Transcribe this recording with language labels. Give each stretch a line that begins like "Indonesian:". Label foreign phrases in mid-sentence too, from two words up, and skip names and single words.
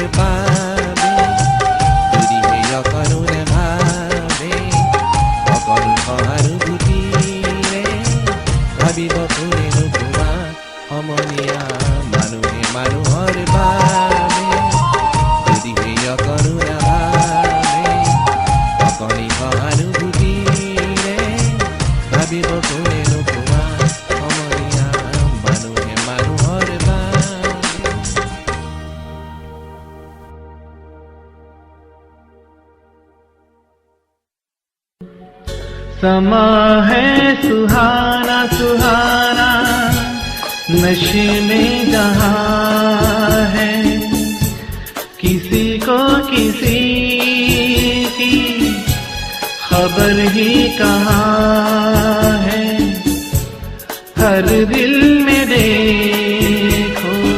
Assamese: বাবে যদিহে অকণো নেভাবে অকণো সহানুভূতিৰে ভাবিব কোনেনো কোৱা সমনীয়া মানুহে মানুহৰ বাবে যদিহে অকণো নাভাবে অকণি সহানুভূতিৰে ভাবিব কোনেনো কোৱা সমনীয়া মানুহে মানুহৰ বাবে
Hindi: समा है सुहाना सुहाना नशे में जहाँ है किसी को किसी की खबर ही कहाँ है हर दिल में देखो